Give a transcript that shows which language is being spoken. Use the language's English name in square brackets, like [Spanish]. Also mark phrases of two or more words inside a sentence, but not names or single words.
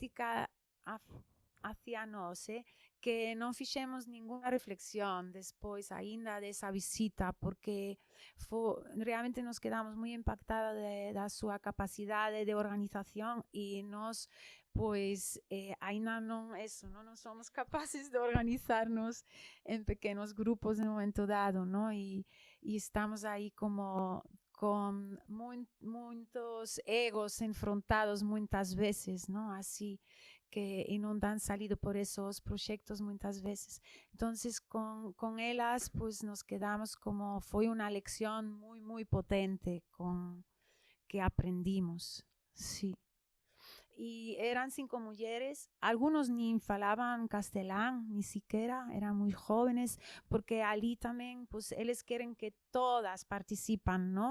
[Galician] práctica hacia nós, que non fixemos ninguna reflexión despois aínda desa visita, porque realmente nos quedamos moi impactadas da súa capacidade de organización e nós, pois, aínda non somos capaces de organizarnos en pequenos grupos no momento dado, ¿no? [Portuguese] E estamos aí como con muitos egos enfrontados muitas vezes, não? Assim, e não [Galician] dan salido [Portuguese] por esos projetos muitas vezes. Então, com elas, [Spanish] pues nos quedamos como, [Portuguese] foi uma [Spanish] lección muy potente que aprendimos, sí. Y eran 5 mujeres, algunos ni [Galician] falaban castelán, [Spanish] ni siquiera, eran muy jóvenes, porque allí también, pues, ellos quieren que todas participan, ¿no?